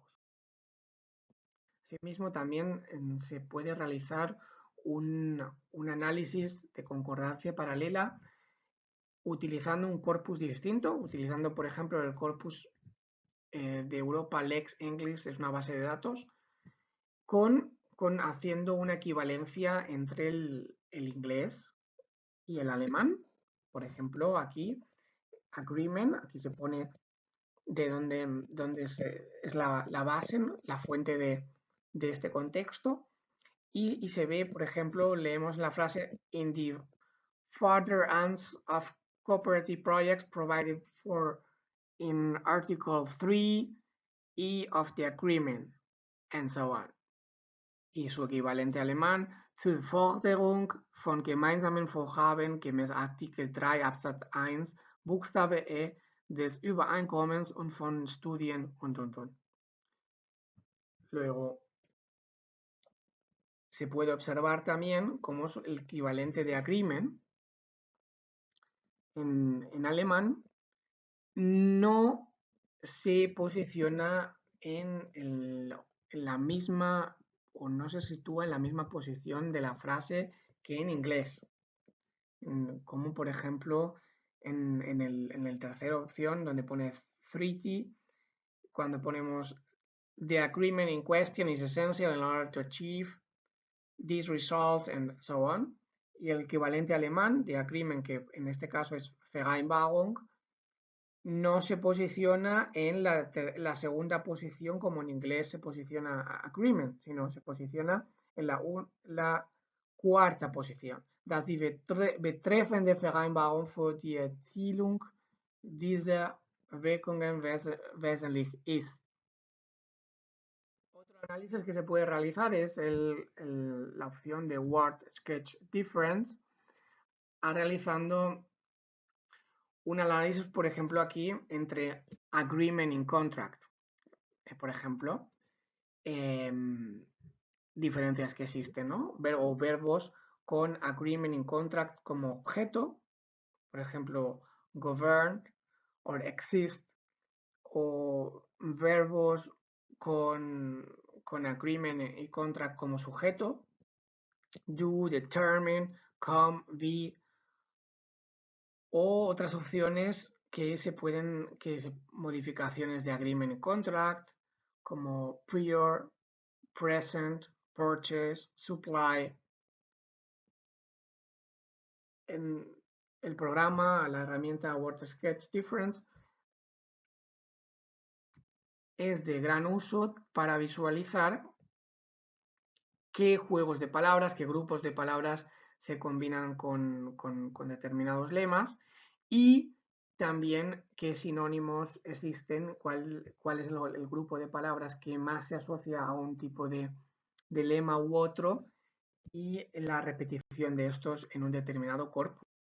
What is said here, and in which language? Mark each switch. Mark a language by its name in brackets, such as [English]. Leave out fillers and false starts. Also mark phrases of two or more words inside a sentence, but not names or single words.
[Spanish] Asimismo, también se puede realizar un análisis de concordancia paralela utilizando un corpus distinto, utilizando, por ejemplo, el corpus de Europa Lex English, es una base de datos, haciendo una equivalencia entre el inglés y el alemán. Por ejemplo, aquí, agreement, aquí se pone de donde es la base, ¿no? La fuente de este contexto, y se ve, por ejemplo, leemos la frase [English] in the furtherance of cooperative projects provided for in Article 3E of the agreement, and so on. [Spanish] Y su equivalente alemán, [German] zur Förderung von gemeinsamen Vorhaben gemäß Artikel 3 Absatz 1 Buchstabe E des Übereinkommens und von Studien und. [Spanish] Luego, se puede observar también cómo es el equivalente de agreement en alemán no se posiciona en la misma, o no se sitúa en la misma posición de la frase que en inglés. Como por ejemplo en el tercera opción donde pone treaty, cuando ponemos [English] the agreement in question is essential in order to achieve these results and so on, [Spanish] y el equivalente alemán de agreement, que en este caso es Vereinbarung, no se posiciona en la segunda posición como en inglés se posiciona agreement, sino se posiciona en la cuarta posición. [German] Dass die betreffende Vereinbarung für die Erzielung dieser Wirkungen wesentlich ist. [Spanish] Otro análisis que se puede realizar es la opción de Word Sketch Difference, realizando un análisis, por ejemplo, aquí entre agreement y contract. Por ejemplo, diferencias que existen, ¿no? O verbos con agreement y contract como objeto, por ejemplo, govern o exist, o verbos con agreement y contract como sujeto, [English] do, determine, come, be, [Spanish] o otras opciones modificaciones de agreement y contract, como [English] prior, present, purchase, supply. [Spanish] En el programa, la herramienta Word Sketch Difference es de gran uso para visualizar qué juegos de palabras, qué grupos de palabras se combinan con determinados lemas y también qué sinónimos existen, cuál es el grupo de palabras que más se asocia a un tipo de lema u otro y la repetición de estos en un determinado corpus.